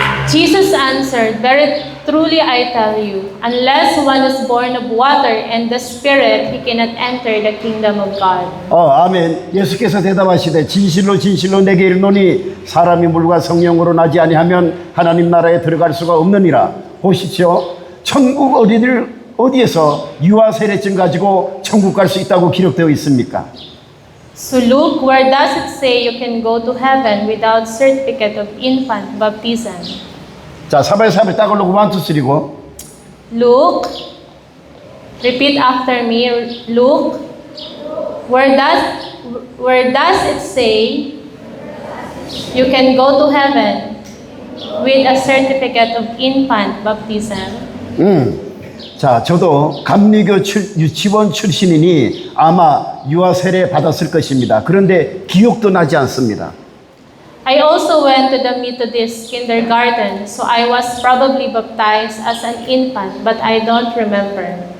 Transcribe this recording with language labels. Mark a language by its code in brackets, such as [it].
[en] Jesus answered, Very truly I tell you, unless one is born of water and the Spirit, he cannot enter the kingdom of God. [ko] 아멘. 예수께서 대답하시되 진실로 진실로 내게 이르노니 사람이 물과 성령으로 나지 아니하면 하나님 나라에 들어갈 수가 없느니라. 보십시오. 천국 어디에서 유아 세례증 가지고 천국 갈 수 있다고 기록되어 있습니까? [en] So Luke, where does it say you can go to heaven without certificate of infant baptism? [ko] 자, 사발사발 따글로고 1, 2, 3고. [en] Luke, repeat after me. Luke, where does it say you can go to heaven with a certificate of infant baptism? [ko] 자, 저도 감리교 유치원 출신이니 아마 유아 세례 받았을 것입니다. 그런데 기억도 나지 않습니다. [en] I also went to the Methodist kindergarten, so I was probably baptized as an infant, but I don't remember.